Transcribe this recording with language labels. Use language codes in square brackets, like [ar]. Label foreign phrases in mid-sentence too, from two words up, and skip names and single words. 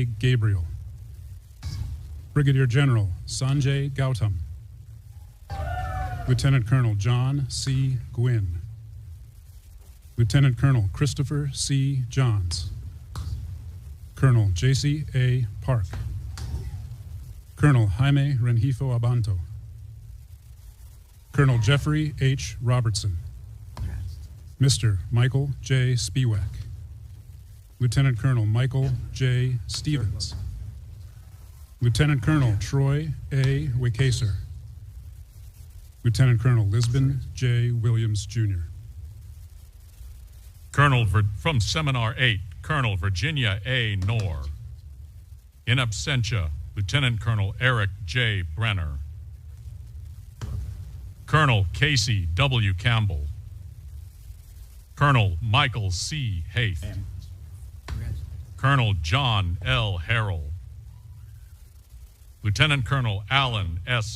[en] Gabriel, Brigadier General Sanjay Gautam, Lieutenant Colonel John C. Gwynn, Lieutenant Colonel Christopher C. Johns, Colonel J.C. A. Park, Colonel Jaime Rengifo Abanto, Colonel Jeffrey H. Robertson, Mr. Michael J. Spiewak, Lieutenant Colonel Michael J. Stevens, Lieutenant Colonel Troy A. Wakaser, Lieutenant Colonel Lisbon J. Williams, Jr. From Seminar 8, Colonel Virginia A. Knorr. In absentia, Lieutenant Colonel Eric J. Brenner. Colonel Casey W. Campbell. Colonel Michael C. Haith. Colonel John L. Harrell. Lieutenant Colonel Alan S.